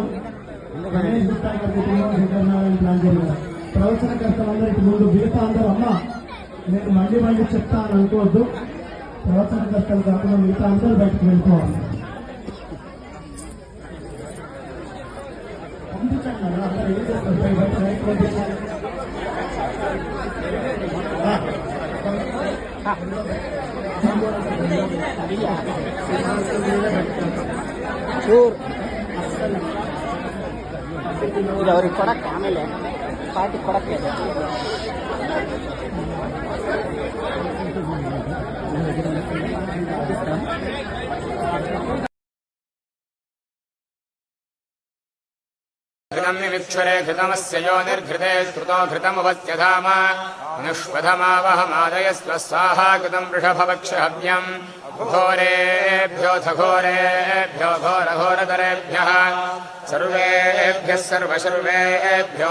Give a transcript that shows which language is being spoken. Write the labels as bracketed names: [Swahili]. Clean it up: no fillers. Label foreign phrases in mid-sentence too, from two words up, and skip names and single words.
[Telugu] రమేష్ గుప్తా గారి కుటుంబం, శంకర్ నారాయణ ప్రాంజలి గారు ప్రవచనకర్తలందరికి ముందు. మిగతా అందరూ అమ్మా నేను మళ్ళీ చెప్తా అని అనుకోవద్దు. ప్రవచనకర్తలు కాకుండా మిగతా అందరూ బయటకు వెళ్ళిపోవాలి. పంపించండి అందరూ ఏం చేస్తారు, బయట పంపించాలి. [Kannada] ಇದು ಅವ್ರಿಗೆ ಕೊಡಕ್ಕೆ ಆಮೇಲೆ ಪಾರ್ಟಿ ಕೊಡಕ್ಕೆ [Sanskrit] घृतमिक्षरे घृतमस्य यो निर्घृते श्रुतो घृतमुपत्यधाम अनुष्वधमावहमादयस्व स्वाहा कृतं वृषभवक्षहव्यम् घोरेभ्योऽथ घोरेभ्यो घोरघोरतरेभ्यः सर्वेभ्यः सर्वशर्वेभ्यो